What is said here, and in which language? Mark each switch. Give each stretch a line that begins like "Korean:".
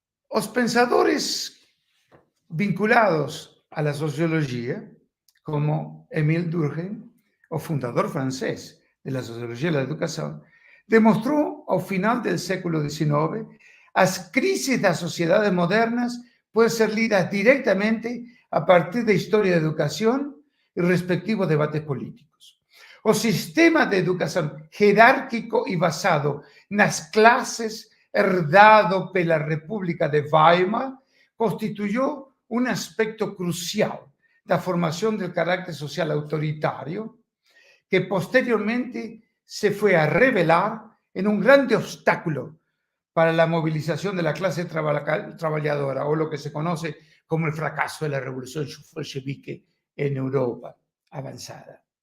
Spanish: Los pensadores vinculados a la sociología, como Émile Durkheim, o fundador francés de la sociología de la educación, demostró al final del século XIX las crisis de las sociedades modernas pueden ser ligadas directamente
Portuguese: a partir da história da educação e respectivos debates políticos. O sistema de educação jerárquico e basado nas classes herdado pela República de Weimar
Spanish: constituyó un aspecto crucial de la formación del carácter social autoritario que posteriormente se fue a revelar en un grande obstáculo para la movilización de la clase trabajadora, o lo que se conoce como el fracaso de la revolución bolchevique en Europa avanzada.